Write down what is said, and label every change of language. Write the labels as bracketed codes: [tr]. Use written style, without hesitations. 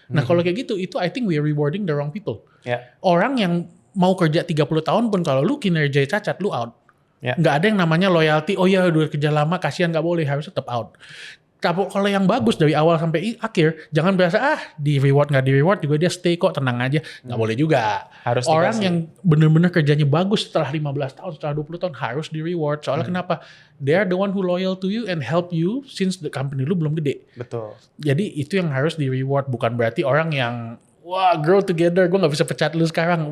[id] Nah kalau kayak gitu, itu [en] I think we are rewarding the wrong people. [id] Orang yang mau kerja 30 tahun pun kalau lu kinerja cacat, lu out. Nggak ada yang namanya loyalty, oh ya udah kerja lama, kasihan, nggak boleh, harus tetap out. Kalau yang bagus dari awal sampai akhir, jangan berasa di reward nggak di reward juga dia stay kok, tenang aja. Nggak boleh juga. Harus orang dikasih. yang benar-benar kerjanya bagus setelah 15 tahun, setelah 20 tahun harus di reward. Soalnya kenapa? [en] They are the one who loyal to you and help you since the company [id] lu belum gede. Betul. Jadi itu yang harus di reward, bukan berarti orang yang wah [en] grow together, [id] gue nggak bisa pecat lu sekarang.